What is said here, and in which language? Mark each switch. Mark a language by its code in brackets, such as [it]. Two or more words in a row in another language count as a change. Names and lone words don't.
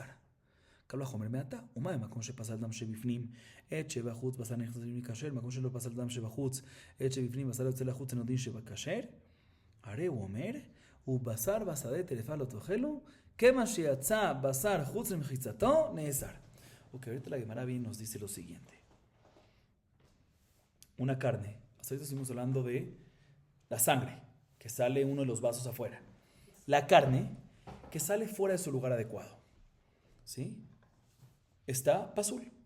[he] קל וחומר מעתה, ומה המקום שפסל דם שבפנים, עת שבחוץ בשר נכנס לפנים כשר, מקום שלא פסל דם שבחוץ, עת שבפנים בשר יוצא לחוץ אין עוד דין שבכשר? הרי הוא אומר, ובשר בשדה טרפה לא תאכלו, כמה שיצא בשר חוץ למחיצתו, נאסר. [es] Ok, ahorita la Gemara bien nos dice lo siguiente. Una carne, hasta ahorita estuvimos hablando de la sangre, que sale uno de los vasos afuera. La carne, que sale fuera de su lugar adecuado. ¿Sí? Está pasul.